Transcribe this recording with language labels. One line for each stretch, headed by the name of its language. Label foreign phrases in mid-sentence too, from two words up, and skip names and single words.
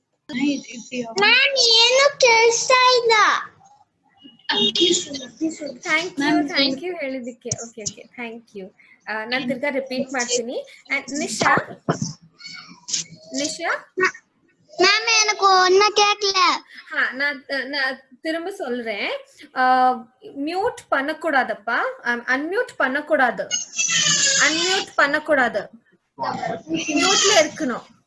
Kannada: ಮ್ಯಾಮ್ ಏನು ಕೇಳಿಸ್ತಾ ಇಲ್ಲ.
English: thank you
Kannada: ಹೇಳಿದ್ದಕ್ಕೆ.
English: okay okay thank you.
Kannada: ನಾನು ತಿರ್ಗಾ ರಿಪೀಟ್ ಮಾಡ್ತೀನಿ. ನಿಶಾ
Tamil: மேம் எனக்கு ஒன்ன கேட்கல. நான் திரும்ப சொல்றேன். மியூட் பண்ணக்கூடாதப்பா. அன்மியூட் பண்ணக்கூடாது. மியூட்ல இருக்கணும்.